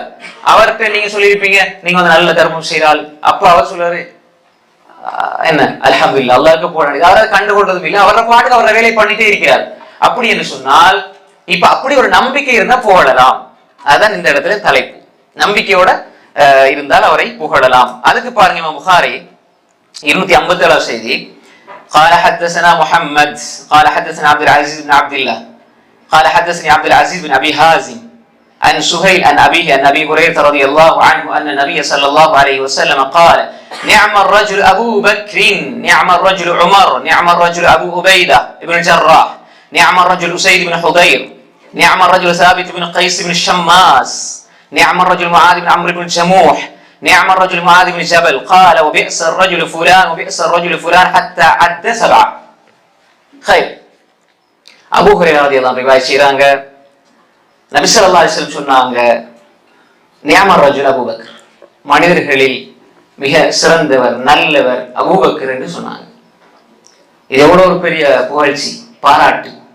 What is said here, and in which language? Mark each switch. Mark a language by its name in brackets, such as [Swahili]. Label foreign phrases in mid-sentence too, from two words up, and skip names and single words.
[Tamil] அவர்கிட்ட நீங்க சொல்லியிருப்பீங்க நீங்க நல்ல தர்மம் செய்யறாள், அப்ப அவர் சொல்றாரு என்ன அல்ஹம்துலில்லாஹ் அல்லாஹ்க்கு போட, அவரை கண்டுகொள்றதும் இல்லை, அவரை பாட்டுக்கு அவரை வேலை பண்ணிட்டே இருக்கிறார். அப்படி என்று சொன்னால் இப்ப அப்படி ஒரு நம்பிக்கை இருந்தா புகழலாம். அதுதான் இந்த இடத்துல தலைப்பு. நம்பிக்கையோட இருந்தால் அவரை புகழலாம். அதுக்கு பாருங்க இமாம் புகாரி 257 செய்தி. [Arabic] قال حدثنا محمد قال حدثنا عبد العزيز بن عبد الله قال حدثني عبد العزيز بن ابي حازم عن سهيل عن ابيه عن ابي هريره رضي الله عنه ان النبي صلى الله عليه وسلم قال نعم الرجل ابو بكر نعم الرجل عمر نعم الرجل ابو عبيده بن الجراح نعم الرجل اسيد بن حضير نعم الرجل ثابت بن قيس بن الشماس نعم الرجل معاذ بن عمرو بن الجموح نعم الرجل معاذ بن جبل قال وبئس الرجل فلان وبئس الرجل فلان حتى عد 7. خير. [Tamil] அபூ ஹுரைரா [Arabic] رضي الله عنه [Tamil] ரிவாயத் செய்றாங்க, நபி [Arabic] صلى الله عليه وسلم [Tamil] சொன்னாங்க, [Arabic] نعم الرجل [Tamil] அபூபக்கர், மனிதர்களில் மிக சிறந்தவர் நல்லவர் அபூபக்கர் என்று சொன்னாங்க. இது எவ்வளவு ஒரு பெரிய புகழ்ச்சி, பாராட்டு.